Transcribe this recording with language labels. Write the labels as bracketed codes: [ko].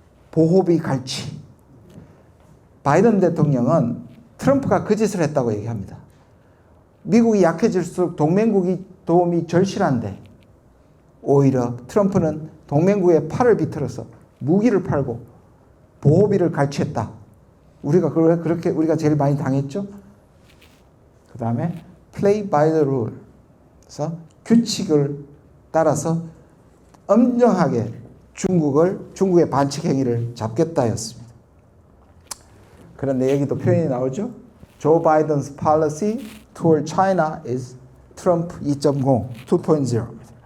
[ko] 보호비 갈취. 바이든 대통령은 트럼프가 그 짓을 했다고 얘기합니다. 미국이 약해질수록 동맹국이 도움이 절실한데 오히려 트럼프는 동맹국의 팔을 비틀어서 무기를 팔고 보호비를 갈취했다. 우리가 제일 많이 당했죠. 그 다음에 [en] play by the rule. [ko] 그래서 규칙을 따라서 엄정하게 중국의 반칙 행위를 잡겠다였습니다. 그런데 여기도 표현이 나오죠. [en] Joe Biden's policy toward China is Trump 2.0, 2.0입니다.